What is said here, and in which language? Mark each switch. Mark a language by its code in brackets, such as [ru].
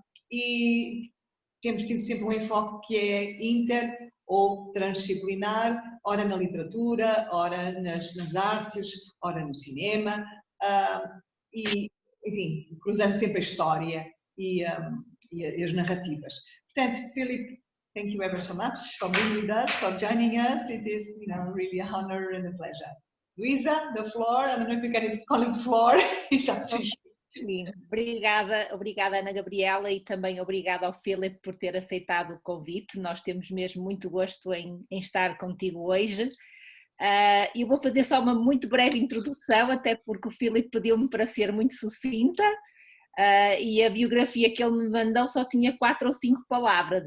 [pt] E temos tido sempre um enfoque que é inter ou transdisciplinar, ora na literatura, ora nas artes, ora no cinema, e, enfim, cruzando sempre a história e as narrativas. [en] Portanto, Filipe, thank you ever so much for being with us, for joining us. It is, really a honor and a pleasure. Luísa, the floor, I don't know if you can call it the floor, it's up to you. [pt] Sim, obrigada Ana Gabriela e também obrigada ao Filipe por ter aceitado o convite. Nós temos mesmo muito gosto em estar contigo hoje. Eu vou fazer só uma muito breve introdução, até porque o Filipe pediu-me para ser muito sucinta e a biografia que ele me mandou só tinha 4 ou 5 palavras.